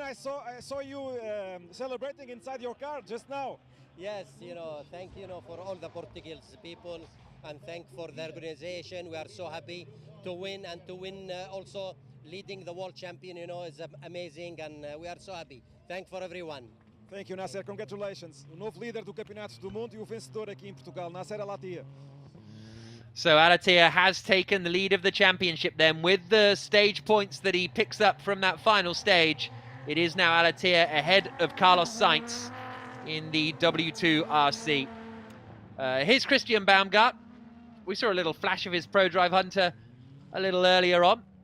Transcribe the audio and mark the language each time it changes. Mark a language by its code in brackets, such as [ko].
[en] I saw you celebrating inside your car just now. Yes, thank for all the Portuguese people, and thank for the organization. We are so happy to win, and to win also leading the world champion, is amazing, and we are so happy. Thank for everyone. Thank you, Nasser. Congratulations. [pt] O novo líder do Campeonato do Mundo e o vencedor aqui em Portugal, Nasser Al-Attiyah. [en] So Al-Attiyah has taken the lead of the championship then with the stage points that he picks up from that final stage. It is now Al-Attiyah ahead of Carlos Sainz in the W2RC. Here's Christian Baumgart. We saw a little flash of his Pro Drive Hunter a little earlier on.